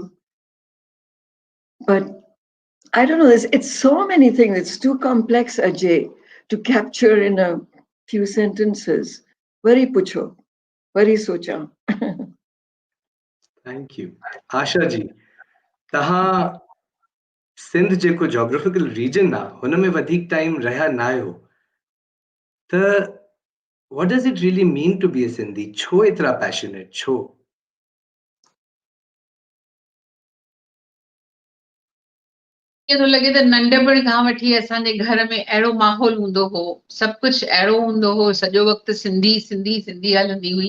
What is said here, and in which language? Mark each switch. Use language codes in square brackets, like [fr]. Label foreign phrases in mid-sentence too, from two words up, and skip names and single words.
[en] But I don't know, it's so many things, it's too complex, Ajay, to capture in a few sentences. [sd] वरी पुछो, वरी सोचो. [en] Thank you. Asha ji, [sd] तहां सिंध जेको [en] geographical region [sd] आहे हुन में वधीक टाइम रहिया न आहियो, त [en] what does it really mean to be a Sindhi? [sd] छो एतिरा पैशनेट? छो? थो लॻे त नंढपण खां वठी असांजे घर में अहिड़ो माहौल हूंदो हो, सभु कुझु अहिड़ो हूंदो हो, सॼो वक़्तु सिंधी सिंधी सिंधी हलंदी हुई.